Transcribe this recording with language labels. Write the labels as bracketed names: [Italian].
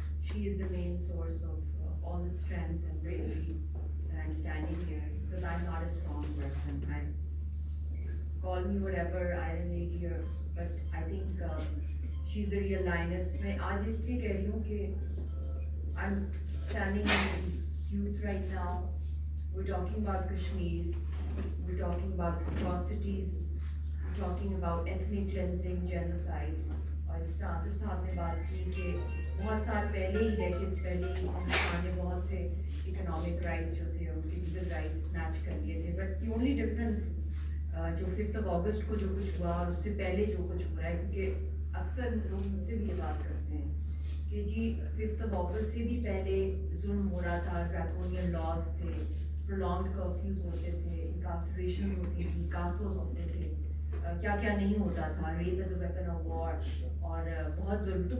[English] She is the main source of all the strength and bravery that I'm standing here, because I'm not a strong person. Call me whatever, Iron Lady, but I think she's the real lioness. [Urdu] میں آج اس لیے کہہ رہی ہوں کہ [English] I'm standing in youth right now. We're talking about Kashmir. We're talking about atrocities. We're talking about ethnic cleansing, genocide. [Urdu] اور جس طرح آصف صاحب نے بات کی کہ بہت سال پہلے ہی ڈیکیڈز پہلے ہی ہندوستان نے بہت سے اکنامک رائٹس جو تھے ان کے لیگل رائٹس سنیچ کر لیے تھے. [English] but the only difference [Urdu] جو 5 اگست کو جو کچھ ہوا اور اس سے پہلے جو کچھ ہو رہا ہے، کیونکہ اکثر لوگ مجھ سے بھی یہ بات کرتے ہیں کہ جی 5 اگست سے بھی پہلے ظلم ہو رہا تھا، ڈریکونین لاز تھے، پرولونگڈ کرفیوز ہوتے تھے، انکارسریشن ہوتی تھی، کاسوز ہوتے تھے، کیا کیا نہیں ہوتا تھا، [English] rape as a weapon of war, [Urdu] اور بہت ظلم.